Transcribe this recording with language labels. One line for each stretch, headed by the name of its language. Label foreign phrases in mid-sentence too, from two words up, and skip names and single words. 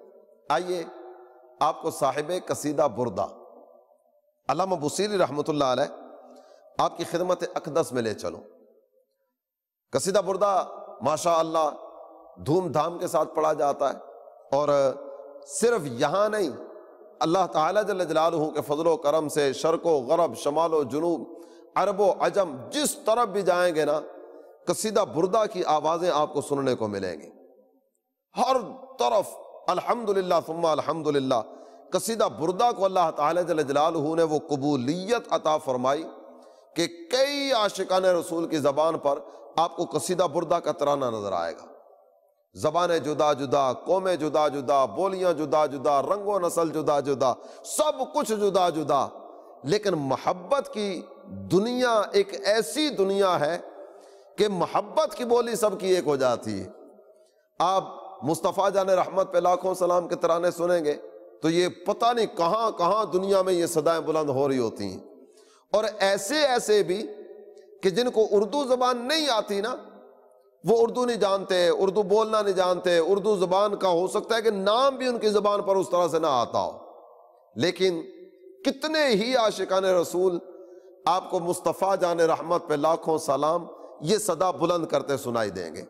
Urdu: آئیے آپ کو صاحب قصیدہ بردہ علامہ بوصیری
Arabic: رحمۃ اللہ علیہ
Urdu: آپ کی خدمت اقدس میں لے چلو۔ قصیدہ بردہ ماشاء اللہ دھوم دھام کے ساتھ پڑھا جاتا ہے، اور صرف یہاں نہیں، اللہ تعالیٰ
Arabic: جل جلالہ
Urdu: کے فضل و کرم سے شرق و غرب، شمال و جنوب، عرب و عجم، جس طرف بھی جائیں گے نا قصیدہ بردہ کی آوازیں آپ کو سننے کو ملیں گی۔ ہر طرف
Arabic: الحمدللہ ثم الحمدللہ۔
Urdu: قصیدہ بردہ کو اللہ تعالیٰ
Arabic: جل جلالہ
Urdu: نے وہ قبولیت عطا فرمائی کہ کئی عاشقان رسول کی زبان پر آپ کو قصیدہ بردہ کا ترانہ نظر آئے گا۔ زبانیں جدا جدا، قومیں جدا جدا، بولیاں جدا جدا، رنگ و نسل جدا جدا، سب کچھ جدا جدا، لیکن محبت کی دنیا ایک ایسی دنیا ہے کہ محبت کی بولی سب کی ایک ہو جاتی ہے۔ آپ مصطفیٰ جان رحمت پہ لاکھوں سلام کے ترانے سنیں گے تو یہ پتہ نہیں کہاں کہاں دنیا میں یہ صدائیں بلند ہو رہی ہوتی ہیں، اور ایسے ایسے بھی کہ جن کو اردو زبان نہیں آتی نا، وہ اردو نہیں جانتے، اردو بولنا نہیں جانتے، اردو زبان کا ہو سکتا ہے کہ نام بھی ان کی زبان پر اس طرح سے نہ آتا ہو، لیکن کتنے ہی عاشقان رسول آپ کو مصطفیٰ جان رحمت پہ لاکھوں سلام یہ صدا بلند کرتے سنائی دیں گے۔